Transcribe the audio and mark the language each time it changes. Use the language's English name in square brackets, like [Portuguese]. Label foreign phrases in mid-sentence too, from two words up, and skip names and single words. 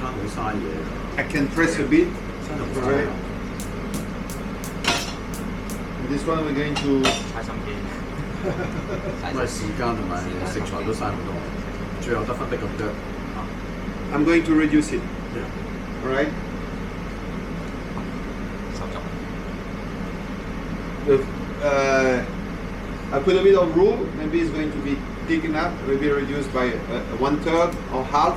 [Cantonese] 嘥嘢。 [English] I can press a bit. [Cantonese] 真係好嘥 [English] Alright. This one we're going to [Cantonese] 嘥心機。因為時間同埋食材都嘥好多，最後得翻得咁多。 [English] I'm going to reduce it. Yeah. Alright. [Cantonese] 手作。 [English] I put a bit of roux. Maybe it's going to be thick enough. Maybe reduced by 1/3 or half.